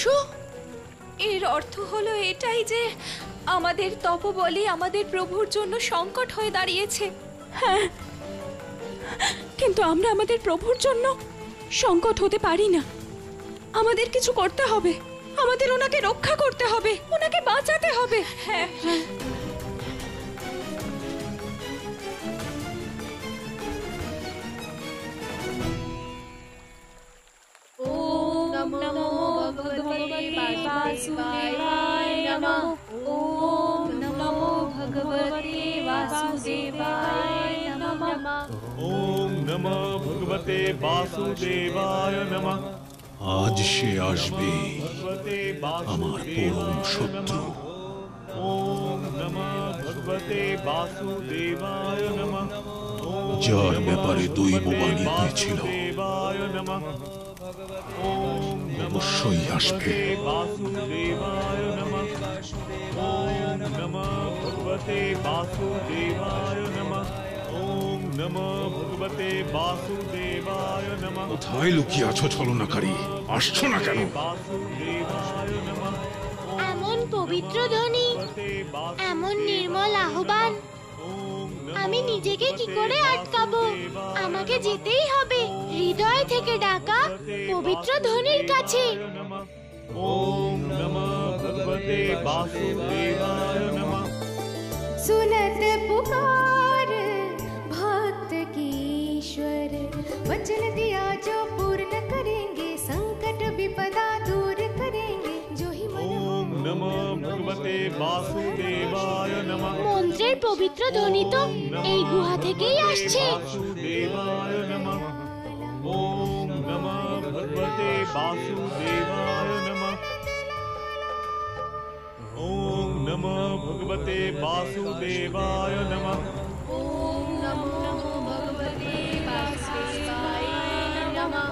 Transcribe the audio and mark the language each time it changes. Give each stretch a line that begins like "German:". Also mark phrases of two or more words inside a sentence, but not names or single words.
Bangla: এর অর্থ হলো এটাই যে আমাদের তপবলই আমাদের প্রভুর জন্য সংকট হয়ে দাঁড়িয়েছে। হ্যাঁ, কিন্তু আমরা আমাদের প্রভুর জন্য সংকট হতে পারি না। আমাদের কিছু করতে হবে, আমাদের ওনাকে রক্ষা করতে হবে, ওনাকে বাঁচাতে হবে। হ্যাঁ,
Sanskrit: ওম নমো ভগবতে বাসুদেবায় নমঃ। ওম নমো ভগবতে বাসুদেবায় নমঃ। ওম নমো ভগবতে বাসুদেবায় নমঃ।
Bangla: আজ সে আসবে,
Sanskrit: ভগবতে
Bangla: আমার পরম শত্রু।
Sanskrit: ওম নমো ভগবতে বাসুদেবায় নমঃ।
Bangla: যার ব্যাপারে দৈববাণী হয়েছিল
Sanskrit: দেবায় নমঃ। ওম
Bangla: অবশ্যই আসবে।
Sanskrit: বাসুদেবায় নমঃ। ওম নমো ভগবতে বাসুদেবায় নমঃ। ওম নমো ভগবতে বাসুদেবায় নমঃ।
Bangla: কোথায় লুকিয়ে আছো ছলনাকারী? আসছো না কেন?
Sanskrit: বাসুদেবায় নমঃ।
Bangla: এমন পবিত্র ধ্বনি, এমন নির্মল আহ্বান, আমি নিজেকে কি করে আটকাবো? আমাকে যেতেই হবে হৃদয় থেকে ডাকা পবিত্র ধ্বনির কাছে।
Sanskrit: ওম নমো ভগবতে বাসুদেবায় নমঃ।
Hindi: सुनत पुकार भक्त की ईश्वर, वचन दिया जो पूर्ण करेंगे, संकट विपदा दूर करेंगे, जो ही मन
Sanskrit: ওম নমো ভগবতে বাসুদেবায় নমঃ।
Bangla: মন্ত্রের পবিত্র ধ্বনি তো এই গুহা থেকেই আসছে।
Sanskrit: বাসুদেবায় নমঃ। ওম নমো ভগবতে বাসুদেবায় নমঃ। नमः भगवते वासुदेवाय नमः ओम नमो भगवते वासुदेवाय नमः।